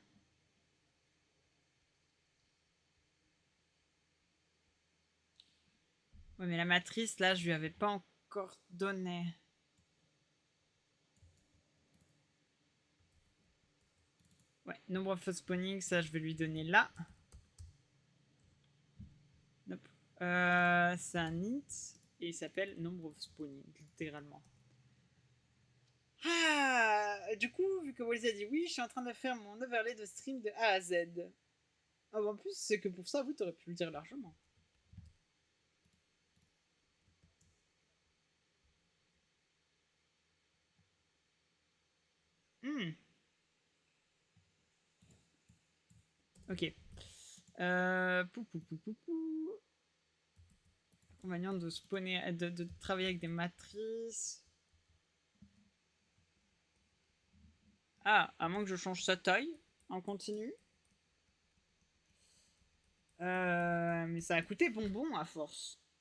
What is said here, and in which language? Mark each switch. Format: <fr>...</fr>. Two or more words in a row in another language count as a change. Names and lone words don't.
<fr>Ouais, mais la matrice, là, je lui avais pas encore donné. Ouais, nombre</fr> <en>of spawning,</en> <fr>ça, je vais lui donner là. Nope. C'est un int et il s'appelle nombre</fr> <en>of spawning,</en> <fr>littéralement. Ah, du coup, vu que Wolsey a dit oui, je suis en train de faire mon overlay de stream de A à Z. Ah, bah, en plus, c'est que pour ça, vous, t'aurais pu le dire largement. Hmm. Ok. Pou, pou, pou, pou, pou. Inconvénient de spawner, de travailler avec des matrices. Ah, à moins que je change sa taille en continu. Mais ça a coûté bonbon à force.</fr>